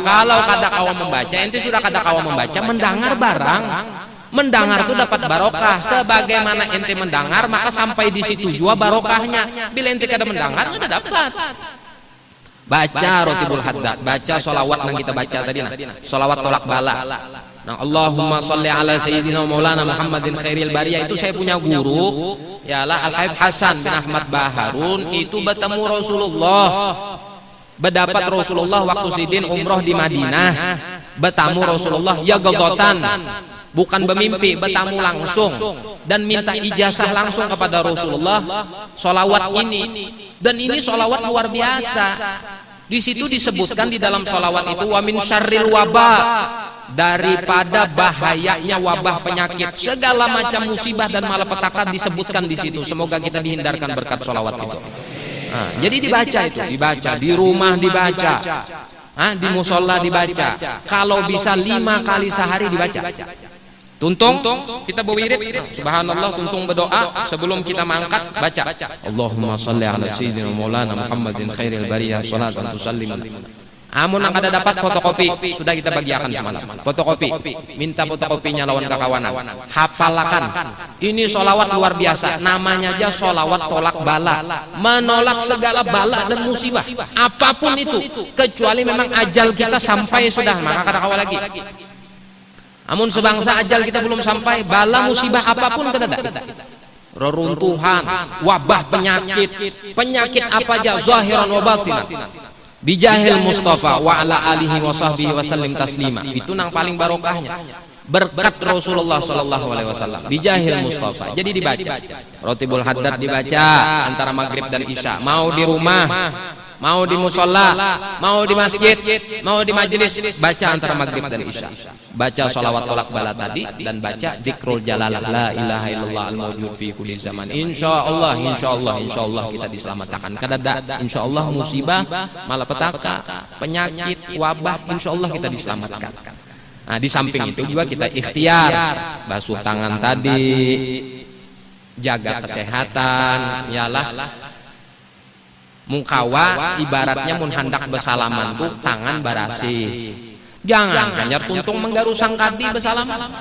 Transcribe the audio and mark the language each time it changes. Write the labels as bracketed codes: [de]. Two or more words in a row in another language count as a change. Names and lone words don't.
[bjn] Kalau kada kawa membaca, ente sudah kada kawa membaca, mendengar barang. Mendengar itu dapat barokah. Sebagaimana ente mendengar, maka sampai di situ juga barokahnya. Bila ente kada mendengar, kada dapat. Baca Rotibul Haddad, baca solawat yang kita baca tadi, solawat tolak bala. Nah, [ar] اللهم صل على سيدنا مولانا محمد خير البرية, [bjn] itu saya punya guru, yalah Al-Habib Hasan bin Ahmad Baharun, itu bertemu Rasulullah, berdapat Rasulullah waktu sidin umroh di Madinah, bertamu Rasulullah ya gogotan, bukan bermimpi, bertamu langsung dan minta ijazah langsung kepada Rasulullah solawat ini. Dan ini solawat luar biasa. Di situ disebutkan di dalam solawat itu, [ar] ومن شر الوباء, [bjn] daripada bahayanya wabah penyakit, segala macam musibah dan malapetaka disebutkan di situ. Semoga kita dihindarkan berkat solawat itu. Nah, jadi dibaca itu, dibaca di rumah, dibaca, di musola dibaca. Kalau bisa 5 kali sehari dibaca. Tuntung, kita berwirid, subhanallah, tuntung berdoa sebelum kita mengangkat, baca [ar] اللهم صل على سيدنا مولانا محمد خير البرية صلاة تسلم. [bjn] Amun yang ada dapat fotokopi, sudah kita bagiakan semalam. Fotokopi, minta fotokopinya lawan kekawanan. Hafalkan. Ini solawat luar biasa. Namanya aja solawat tolak bala, menolak segala bala dan musibah, apapun itu, kecuali memang ajal kita sampai sudah, maka kada kawal lagi. Amun sebangsa ajal kita belum sampai, bala musibah apapun kada ada. Reruntuhan, wabah penyakit apa aja, [ar] ظاهرا وباطنا. بجاه المصطفى وعلى آله وصحبه وسلم تسليما. [bjn] Itu nang paling barokahnya. Berkat Rasulullah [ar] صلى الله عليه وسلم. بجاه المصطفى. [bjn] Jadi dibaca. Rotibul Haddad dibaca antara maghrib dan isya. Mau di rumah, mau di musola, mau di masjid, mau di majelis, baca antara maghrib dan isya. Baca sholawat tolak bala tadi dan baca dzikrul jalalah [ar] لا إله إلا الله الموجود في كل زمان. [bjn] Insyaallah kita diselamatkan. Kadada insyaallah musibah, malapetaka, penyakit, wabah, insyaallah kita diselamatkan. Nah, di samping itu juga kita ikhtiar basuh tangan tadi, jaga kesehatan, yalah. Mungkawa ibaratnya mun hendak besalaman tuh tangan barasi. Jangan hanya tuntung menggaru sangkadi besalaman.